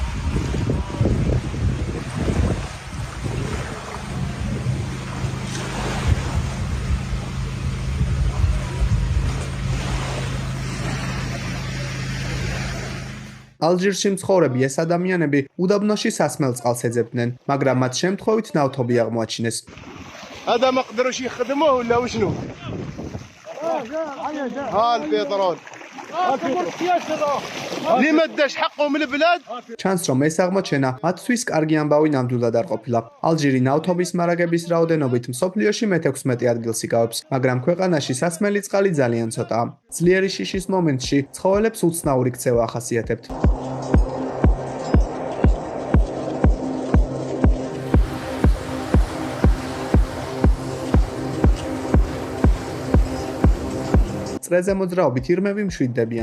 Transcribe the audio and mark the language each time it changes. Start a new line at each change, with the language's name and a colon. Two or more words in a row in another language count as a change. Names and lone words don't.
Georgian: ალჟირში მცხოვრები ეს ადამიანები უდაბნოში სასმელ წყალს ეძებდნენ, მაგრამ მათ შემთხვევით ნავთობი აღმოაჩინეს.
Arabic: هذا ما قدروش يخدموه ولا وشنو؟ ها البترول ليه داش حقهم البلاد؟
Georgian: ჩანს, რომ ეს აღმოჩენა მათთვის კარგი ამბავი ნამდვილად არ ყოფილა. ალჟირი ნავთობის მარაგების რაოდენობით მსოფლიოში მე-16 ადგილს იკავებს, მაგრამ ქვეყანაში სასმელი წყალი ძალიან ცოტაა. ძლიერი შიშის მომენტში ცხოველებს უცნაური ქცევა ახასიათებთ. წრეზე მოძრაობით ირმები მშვიდდებიან.